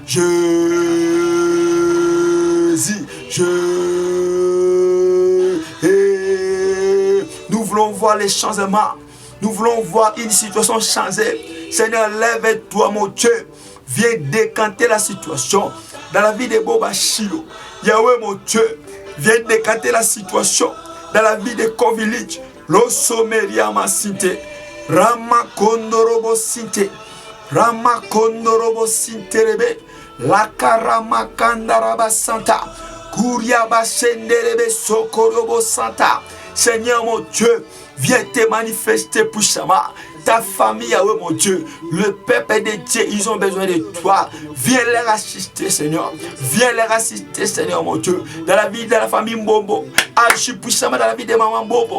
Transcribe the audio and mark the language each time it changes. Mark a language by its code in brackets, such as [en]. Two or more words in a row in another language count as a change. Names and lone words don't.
[fr] Nous voulons voir les changements. Nous voulons voir une situation changer. Seigneur, lève-toi, mon Dieu. Viens décanter la situation dans la vie de Boba Chilo. Yahweh, mon Dieu, viens décanter la situation dans la vie de Kovilich. Loso Meriama Sinte. Rama Kondorobo Sinte. Rama Kondorobo Sinte Rebe. Lakarama Kandaraba Santa. Kuriaba Senderebe Sokorobo Santa. Seigneur, mon Dieu, viens te manifester puissamment. Ta famille, Yahweh, mon Dieu, le peuple de Dieu, ils ont besoin de toi. Viens leur assister, Seigneur. Viens leur assister, Seigneur, mon Dieu. Dans la vie de la famille Mbombo. Agis puissamment dans la vie de maman Bobo.